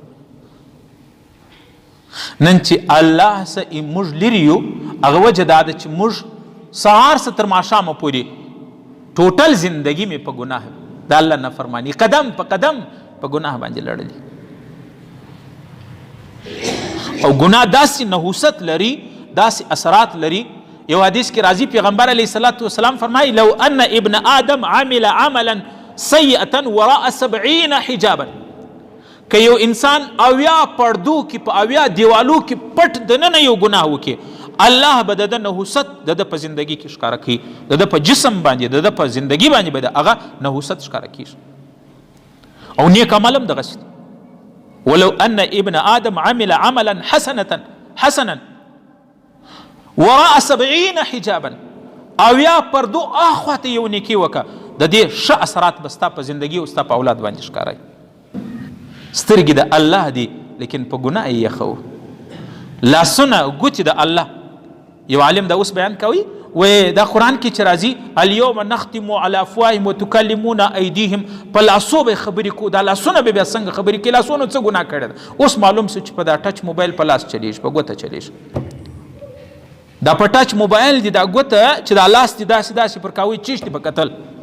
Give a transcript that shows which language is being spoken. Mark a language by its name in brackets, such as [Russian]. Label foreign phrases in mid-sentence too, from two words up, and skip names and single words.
[Pashto] نن چې الله سه موږ لري یو هغه وجه دا ده چې موږ سهار سے تر ماښامه پورې ټوټل زندگی مې په ګناه د الله نافرمانی قدم په قدم په ګناه باندې لړلي او ګناه داسې نحوست لري داسې اثرات لري. یو حدیث کې راځي پیغمبر [Arabic] علیه الصلاۃ والسلام [Pashto] فرمایي [Arabic] لو ان ابن آدم عمل عملا سیئة وراء 70 حجابا [Pashto] که یو انسان اویا پردو کې په اویا دیوالو کې پټ دننه یو ګناه وکړي الله به د نحوست د په زندگی کې ښکاره کوي د په جسم باندې د په زندگی باندې به د هغه نحوست ښکاره کیږي او نیک عمل هم دغسې [Arabic] ولو ان ابن آدم عمل عملا حسنا وراء 70 حجابا [Pashto] اویا پردو اخواته یو نیکی وکړه د دې ښه اثرات به ستا په زندگی او ستا په اولاد باندې ښکاري. سترګې د الله دي لیکن په ګناه یې یخو لاسونه ګوتې د الله. یو عالم دا اوس بیان کوي و دا قرآن کې چې راځي [Arabic] الیوم نختم علی افواههم وتکلمونا ایدیهم [Pashto] په لاسو به خبرې کو دا لاسونه به بیا څنګه خبرې کوي لاسونو څه ګناه کړی ده اوس معلوم شو چې په دا [English] touch mobile [Pashto] په لاس چلیږي په ګوته چلیږي دا په [English] touch mobile [Pashto] دی دا ګوته چې دا لاس دی داسې پر کاوي چیش دی په کتل